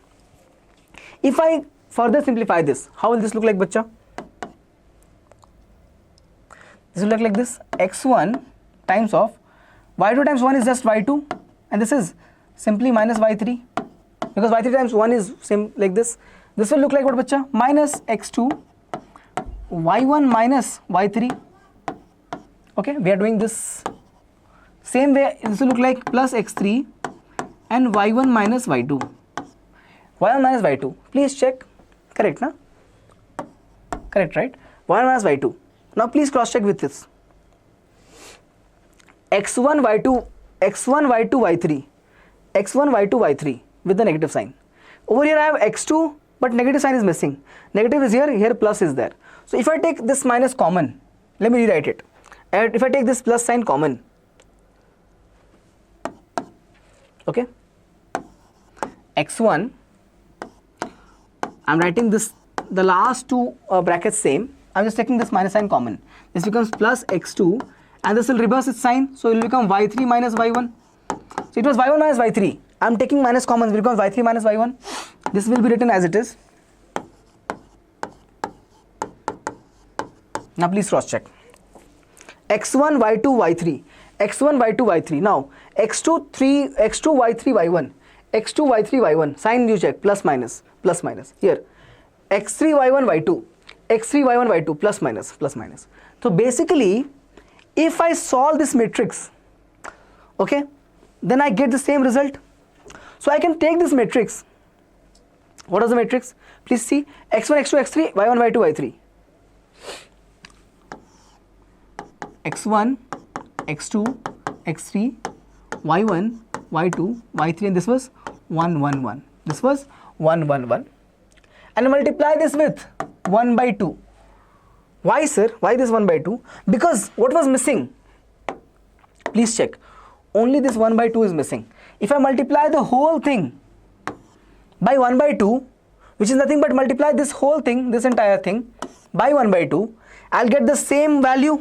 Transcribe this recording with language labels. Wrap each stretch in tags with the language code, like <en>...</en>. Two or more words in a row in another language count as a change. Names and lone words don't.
<en>If I further simplify this, how will this look like, bacha? This will look like this. x1 times of y2 times 1 is just y2, and this is simply minus y3, because y3 times 1 is same like this. This will look like what, bacha? Minus x2, y1 minus y3. Okay, we are doing this same way. This will look like plus x3 and y1 minus y2. y1 minus y2. Please check. Correct, na? Correct, right? y1 minus y2. Now please cross check with this. x1 y2 y3, x1 y2 y3 with the negative sign. Over here I have x2, but negative sign is missing. Negative is here plus is there. So if I take this minus common, let me rewrite it. And if I take this plus sign common, okay, x1, I'm writing this, the last two brackets same. I'm just taking this minus sign common. This becomes plus x2, and this will reverse its sign, so it will become y3 minus y1. So it was y1 minus y3. I'm taking minus common, it becomes y3 minus y1. This will be written as it is. Now please cross check. x1 y2 y3, x1 y2 y3. Now x2 y3 y1, x2 y3 y1. Sign you check, plus minus here. x3 y1 y2, x3 y1 y2, plus minus. So basically, if I solve this matrix, okay, then I get the same result. So I can take this matrix. What is the matrix? Please see, x1, x2, x3, y1, y2, y3. x1, x2, x3, y1, y2, y3, and this was 1, 1, 1. This was 1, 1, 1. And multiply this with 1 by 2. Why sir? Why this 1 by 2? Because what was missing? Please check. Only this 1 by 2 is missing. If I multiply the whole thing by 1 by 2, which is nothing but multiply this whole thing, this entire thing, by 1 by 2, I'll get the same value.</en>